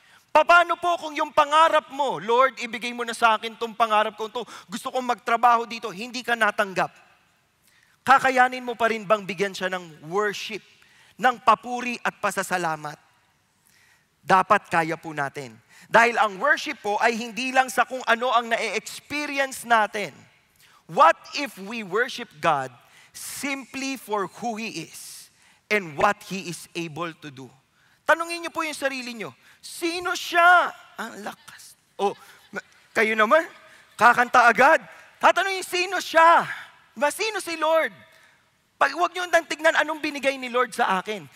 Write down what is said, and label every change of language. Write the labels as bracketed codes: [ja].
[tl] Paano po kung yung pangarap mo, Lord, ibigay mo na sa akin tong pangarap ko, gusto kong magtrabaho dito, hindi ka natanggap? Kakayanin mo pa rin bang bigyan siya ng worship, ng papuri at pasasalamat? dapat kaya po natin. Dahil ang worship po ay hindi lang sa kung ano ang na-experience natin. [en] What if we worship God simply for who He is and what He is able to do? [tl] Tanungin niyo po yung sarili niyo, sino siya? Ang lakas. O, kayo naman, kakanta agad. Tatanungin, sino siya? Diba? Sino si Lord? Huwag niyo nang tignan anong binigay ni Lord sa akin.